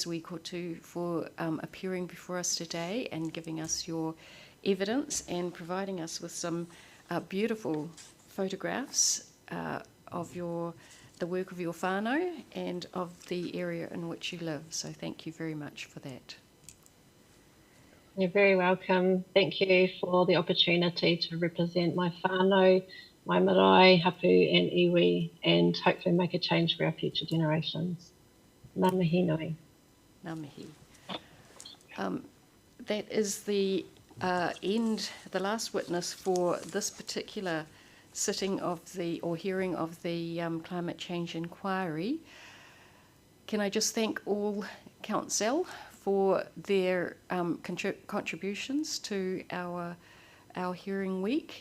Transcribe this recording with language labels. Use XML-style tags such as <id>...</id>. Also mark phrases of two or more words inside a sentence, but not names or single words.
<en>Wikotu, for appearing before us today and giving us your evidence and providing us with some beautiful photographs of the work of your whānau and of the area in which you live. So thank you very much for that. You're very welcome. Thank you for the opportunity to represent my whānau, my marae, hapu and iwi, and hopefully make a change for our future generations.</en> <mi>Ngā mihi nui. Ngā mihi.</mi> <en>That is the the last witness for this particular sitting or hearing of the climate change inquiry. Can I just thank all counsel for their contributions to our hearing week.</en>